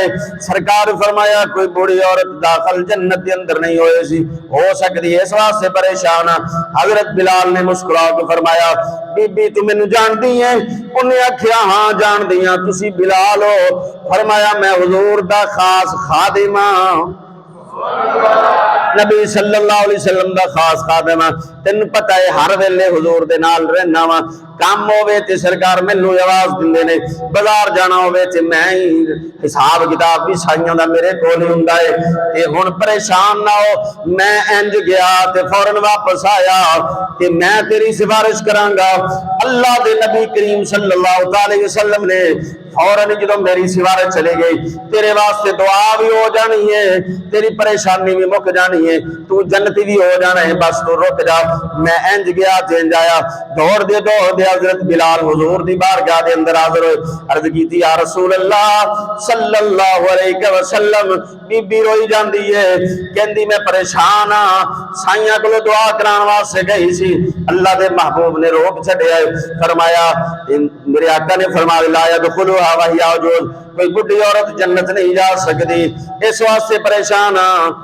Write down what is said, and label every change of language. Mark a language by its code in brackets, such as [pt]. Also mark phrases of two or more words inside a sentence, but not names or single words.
[pa] سرکار فرمایا کوئی بڈھی عورت داخل جنت کے اندر نہیں ہوئے سی، ہو سکتی ہے اس واسطے پریشان. حضرت بلال نے مسکرا کے فرمایا بی بی تو مینوں جانتی ہے? انہیں آکھیا ہاں جان دیا، تسی بلال ہو? فرمایا میں حضور دا خاص خادمہ، نبی [ar] صلى الله عليه وسلم [pa] دا خاص خادم ہاں، تینوں پتہ ہے ہر ویلے حضور دے نال رہنا واں. کام ہووے تے سرکار مینوں آواز دیندے نے، بازار جانا ہووے تے میں ہی، حساب کتاب بھی سائیاں دا میرے کول ہی ہوندا ہے. تے ہن پریشان نا ہو، میں اینج گیا تے فوراً واپس آیا کہ میں تیری سفارش کراں گا. اللہ دے نبی کریم [ar] صلى الله عليه وسلم [pa] نے فوراً جو میری سفارش چلی گئی، تیرے واسطے دعا بھی ہو جانی ہے، تیری پریشانی بھی مک جانی ہے، تو جنتی بھی ہو جانا ہے، بس تو رک جا. میں اینج گیا اینج آیا، دوڑ دے حضرت بلال حضور دی بارگاہ دے اندر حاضر ہوئے. عرض کیتی [ar] يا رسول الله صلى الله عليه وسلم. [pa] بی بی روئی جاندی ہے، کہندی میں پریشان ہاں، سائیاں کولوں دعا کرانے واسطے گئی سی، اللہ دے محبوب نے روک چھڈیا. فرمایا، میرے آقا نے فرمایا [ar] لا يدخلها وهي عجوز, [pa] کوئی بڈھی عورت جنت نہیں جا سکتی، اس واسطے پریشان ہاں.